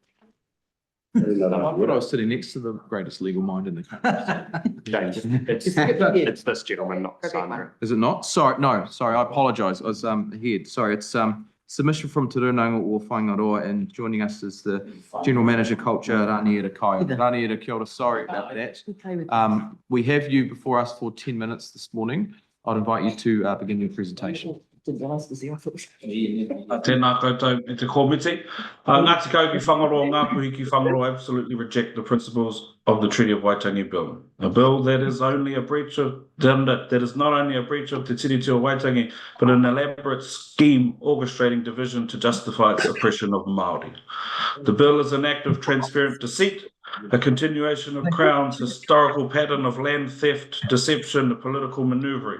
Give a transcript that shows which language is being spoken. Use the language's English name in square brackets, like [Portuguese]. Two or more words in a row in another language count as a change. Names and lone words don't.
[English] I thought I was sitting next to the greatest legal mind in the country. James, It's this gentleman, not Sandra. Is it not? Sorry, no, sorry, I apologise. I was ahead. Sorry, it's submission from Te Rūnanga o Whangaroa, and joining us is the General Manager Culture, Rāniera Kaio. [Māori] Rāniera, kia ora, [English] sorry about that. We have you before us for 10 minutes this morning. I'd invite you to begin your presentation. Didn't realise it was the office. [Māori] Tēnā koutou e te komite. [English] Ngāti Kauki Whangaroa, Ngā Puhiki Whangaroa absolutely reject the principles of the Treaty of Waitangi Bill. A bill that is only a breach of, that is not only a breach of Te Tiriti o Waitangi, but an elaborate scheme orchestrating division to justify its oppression of Māori. The bill is an act of transparent deceit, a continuation of Crown's historical pattern of land theft, deception, and political manoeuvring.